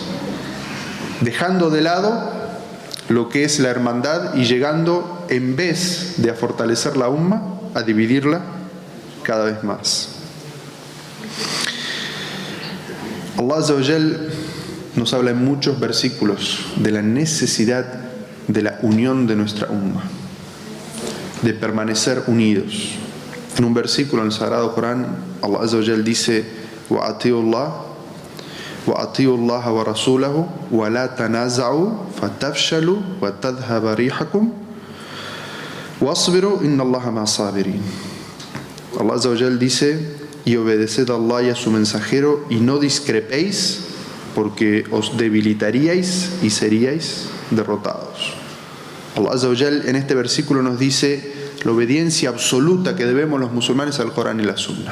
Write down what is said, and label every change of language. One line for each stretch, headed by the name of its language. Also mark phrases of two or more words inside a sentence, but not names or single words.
Spanish: Dejando de lado lo que es la hermandad y llegando, en vez de a fortalecer la umma, a dividirla cada vez más.
Arabic: الله عز وجل
Spanish: nos habla en muchos versículos de la necesidad de la unión de nuestra umma, de permanecer unidos. En un versículo en el Sagrado Corán,
Arabic: الله عز وجل dice: وَأَطِيعُوا اللَّهَ وَرَسُولَهُ وَلَا تَنَازَعُوا فَتَفْشَلُوا وَتَذْهَبَ رِيحُكُمْ وَاصْبِرُوا إِنَّ اللَّهَ مَعَ الصَّابِرِينَ. الله عز وجل
Spanish: dice: y obedeced a Allah y a su mensajero y no discrepéis, porque os debilitaríais y seríais derrotados.
Arabic: الله عز وجل
Spanish: en este versículo nos dice la obediencia absoluta que debemos los musulmanes al Corán y la Sunna.